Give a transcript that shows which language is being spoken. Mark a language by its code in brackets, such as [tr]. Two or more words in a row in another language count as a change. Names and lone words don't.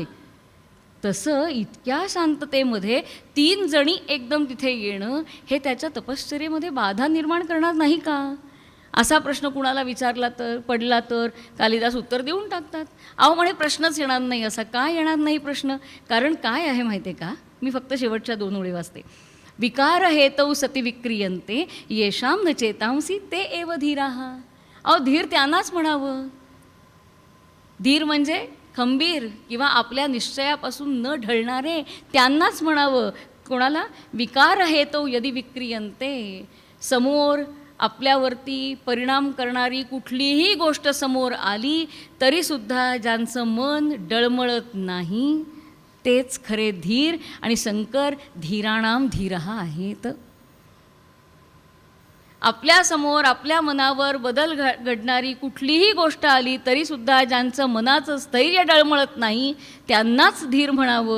[mr] तसं इतक्या शांततेमध्ये 3 जणी एकदम तिथे येणं हे त्याच्या तपश्चर्येमध्ये बाधा निर्माण करणार नाही का? असा प्रश्न कुणाला विचारला तर पडला तर कालिदास उत्तर देऊन टाकतात. अहो म्हणे प्रश्नच येणार नाही. असा का येणार नाही प्रश्न? कारण काय आहे माहिती आहे का? मी फक्त शेवटच्या 2 ओळी वाचते. [sa] विकार हेतौ सती विक्रियन्ते येषां न चेतांसी ते एव धीराः. [mr] अहो धीर त्यांनाच म्हणावं. धीर म्हणजे खंबीर किंवा आपल्या निश्चयापासून न ढळणारे त्यांनाच म्हणावं. [sa] कोणाला? विकार हेतौ यदि विक्रियन्ते. [mr] समोर आपल्यावरती परिणाम करणारी कुठलीही गोष्ट समोर आली तरीसुद्धा ज्यांचं मन डळमळत नाही तेच खरे धीर. आणि शंकर [sa] धीराणाम धीरः [mr] आहेत. आपल्यासमोर आपल्या मनावर बदल घडणारी कुठलीही गोष्ट आली तरीसुद्धा ज्यांचं मनाचं स्थैर्य डळमळत नाही त्यांनाच धीर म्हणावं.